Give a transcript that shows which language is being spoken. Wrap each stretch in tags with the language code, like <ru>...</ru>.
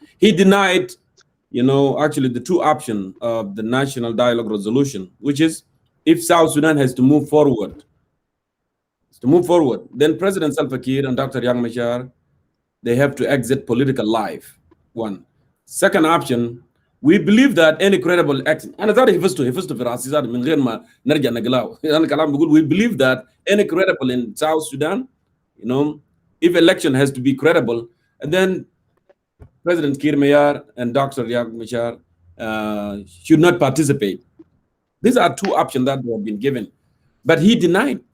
<en>He denied, actually the two options of the National Dialogue Resolution, which is if South Sudan has to move forward, then President Salva Kiir and Dr. Riek Machar, they have to exit political life. One. Second option, We believe that any credible action, and I</en> <ar>حفظته في راسي ذات من غير ما نرجع نقلاه. أنا كلام بقول</ar> <en>we believe that any credible in South Sudan, you know, if election has to be credible, and then President Kir Mayar and Dr. Riek Machar should not participate. These are two options that have been given, but he denied.</en>